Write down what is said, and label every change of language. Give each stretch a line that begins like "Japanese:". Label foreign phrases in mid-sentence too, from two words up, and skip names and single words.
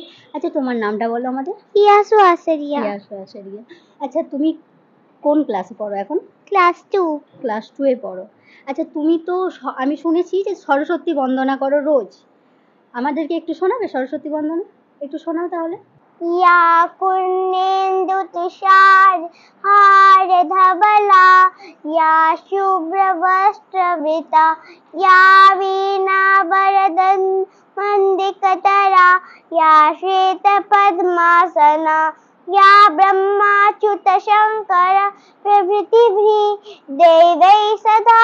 Bangla: আচ্ছা, তোমার নামটা বলো আমাদের। ইয়াসু আসারিয়া। ইয়াসু আসারিয়া। আচ্ছা, তুমি কোন ক্লাসে পড়ো এখন? ক্লাস 2। ক্লাস 2 এ পড়ো। আচ্ছা, তুমি তো আমি শুনেছি যে সরস্বতী বন্দনা করো রোজ। আমাদেরকে একটু শোনাবে সরস্বতী বন্দনা? একটু শোনাও তাহলে।
Sanskrit: या कुन्नेन्दु तुषार हार धवला या शुभ्र वस्त्रवृता या वीणा वरदन मंदिकतरा या श्वेत पद्मासना या ब्रह्माच्युत शंकर प्रभृतिभिः देवैः सदा